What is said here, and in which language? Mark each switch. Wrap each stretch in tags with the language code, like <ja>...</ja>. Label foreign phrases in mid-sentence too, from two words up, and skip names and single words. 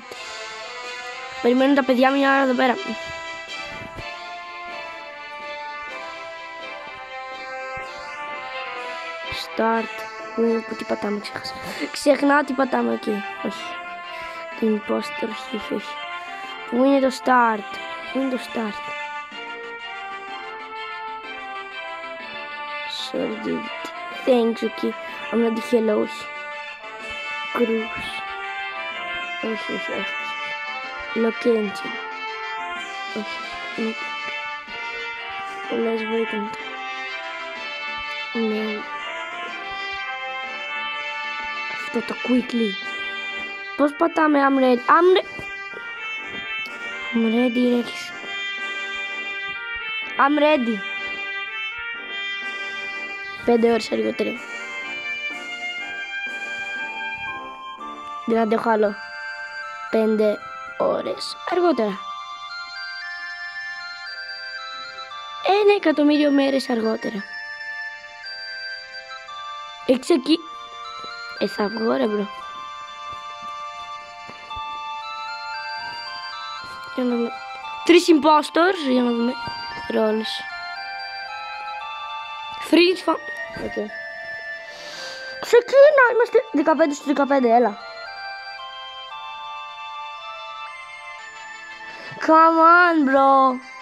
<el>Περιμένουν τα παιδιά μια ώρα εδώ πέρα. Start. Που τι πατάμε, ξέχασα. Ξεχνάω τι πατάμε εκεί. Όχι. Το imposter, όχι. Πού είναι το start?</el> <en>Sorry, dude. Thanks, okay. I'm not the hello,</en> <el>όχι. Cruz. Όχι. Location. Όχι.</el> <en>Let's wait and...</en> <el>Ναι. Αυτό το quickly. Πώς πατάμε</el> <en>I'm ready? I'm ready, Rex. I'm ready.</en> <el>5 ώρες αργότερα. Δεν αντέχω άλλο. 5 ώρες αργότερα. 1.000.000 μέρες αργότερα. Έξω εκεί. Θα βγω ρε μπρο. Για να δούμε. 3 impostors. Για να δούμε. Ρόλους. Freeze. Okay. Ξεκίνα. Είμαστε 15 στους 15. Έλα.</el> <en>Come on bro.</en>